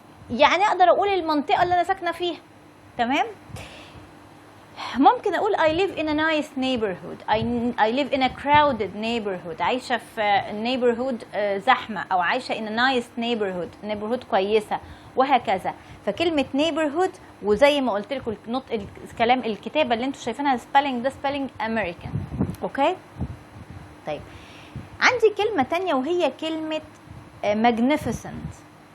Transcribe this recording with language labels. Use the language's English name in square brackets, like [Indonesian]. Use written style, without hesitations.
[Arabic] يعني أقدر أقول المنطقة اللي أنا ساكنة فيها. تمام؟ ممكن أقول [English] I live in a nice neighborhood. I live in a crowded neighborhood. [Arabic] عايشة في neighborhood زحمة، أو عايشة [English] in a nice neighborhood [Arabic] كويسة، وهكذا. فكلمة neighborhood، وزي ما قلت لكم الكلام الكتابة اللي انتوا شايفينها spelling ده spelling American. اوكي؟ طيب عندي كلمة تانية وهي كلمة magnificent.